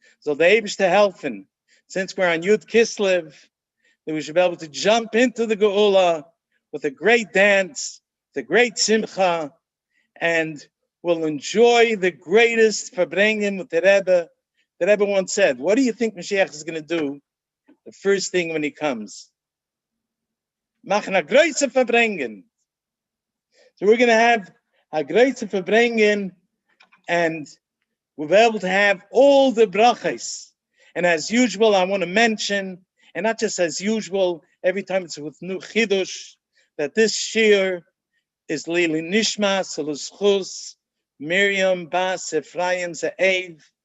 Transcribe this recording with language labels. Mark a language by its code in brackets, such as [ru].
[en] So the Eibush to helfen, since we're on Yud Kislev, that we should be able to jump into the Geula with a great dance, the great Simcha, and we'll enjoy the greatest Verbringen with the Rebbe. The Rebbe once said, what do you think Mashiach is going to do the first thing when he comes? [yi] Machen a große Verbringen. [en] So we're going to have a great Verbringen, and we'll be able to have all the brachas. And as usual, I want to mention, and not just as usual, every time it's with new chidush, that this shir is Lili Nishma, Saluschus, Miriam, Bas, Ephraim, Ze'ev,